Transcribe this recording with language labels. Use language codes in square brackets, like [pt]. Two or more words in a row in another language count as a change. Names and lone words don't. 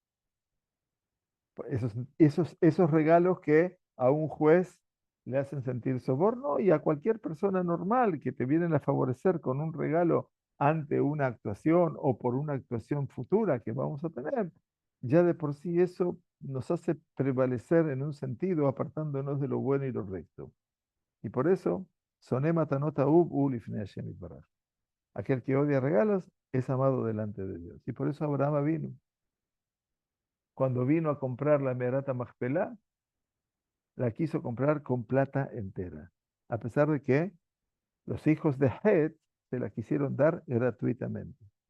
[es] Esos regalos que a un juez le hacen sentir soborno y a cualquier persona normal que te vienen a favorecer con un regalo ante una actuación o por una actuación futura que vamos a tener, ya de por sí eso nos hace prevalecer en un sentido apartándonos de lo bueno y lo recto. Y por eso, [he] שונא מתנות לפני השם יתברך. [es] Aquel que odia regalos es amado delante de Dios. Y por eso Abraham vino. Cuando vino a comprar la Merata Machpelah, la quiso comprar con plata entera, a pesar de que los hijos de Het se la quisieron dar gratuitamente.